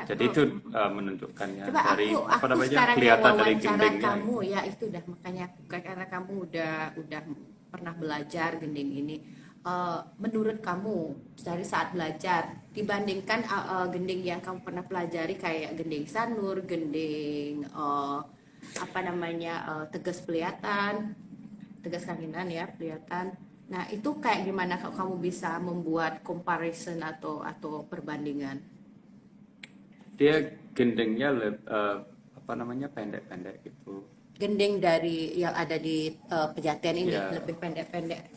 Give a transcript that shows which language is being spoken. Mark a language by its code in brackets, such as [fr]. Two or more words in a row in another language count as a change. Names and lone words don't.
[id] Jadi itu menunjukkannya Coba dari aku namanya sekarang kelihatan dari wawancara gendengnya. kamu ya, itu udah makanya karena kamu udah pernah belajar gending ini. Menurut kamu dari saat belajar dibandingkan gending yang kamu pernah pelajari kayak gending sanur, gending tegas pelihatan, tegas kanginan ya pelihatan. Nah itu kayak gimana kamu bisa membuat comparison atau perbandingan? Dia gendengnya pendek-pendek gitu. Gending dari yang ada di pejaten ini Ya. lebih pendek-pendek.